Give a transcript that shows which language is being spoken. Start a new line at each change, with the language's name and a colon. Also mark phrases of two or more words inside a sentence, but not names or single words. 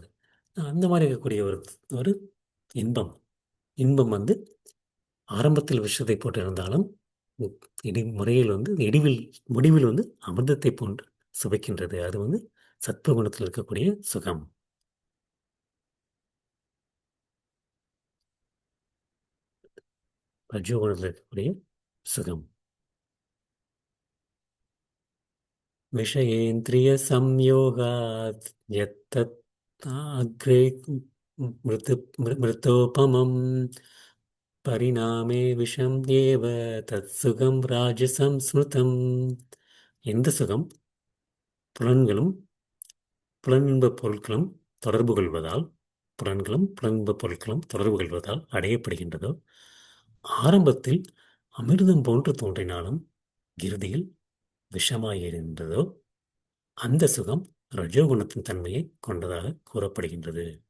Tamil: அந்த மாதிரி இருக்கக்கூடிய ஒரு ஒரு இன்பம் இன்பம் வந்து ஆரம்பத்தில் விஷத்தை போட்டிருந்தாலும் முறையில் வந்து முடிவில் வந்து அமிர்தத்தை போன்று சுவைக்கின்றது. அது வந்து சத்துவகுணத்தில் இருக்கக்கூடிய சுகம். ரஜோகுணத்தில் இருக்கக்கூடிய சுகம்.
Sanskrit: விஷயேந்திரிய संयोगात् यत्तत् अग्रे मृत मृतोपमं परिणामे विषम् एव तत् सुखम् राजसम् स्मृतम्.
Tamil: எந்த சுகம் புலன்களும் புலனின்பப் பொருட்களும் தொடர்பு கொள்வதால் புலனின்பப் பொருட்களும் தொடர்பு கொள்வதால் அடையப்படுகின்றதோ ஆரம்பத்தில் அமிர்தம் போன்று தோன்றினாலும் இறுதியில் விஷமாயிருந்ததோ அந்த சுகம் ரஜோகுணத்தின் தன்மையை கொண்டதாக கூறப்படுகின்றது.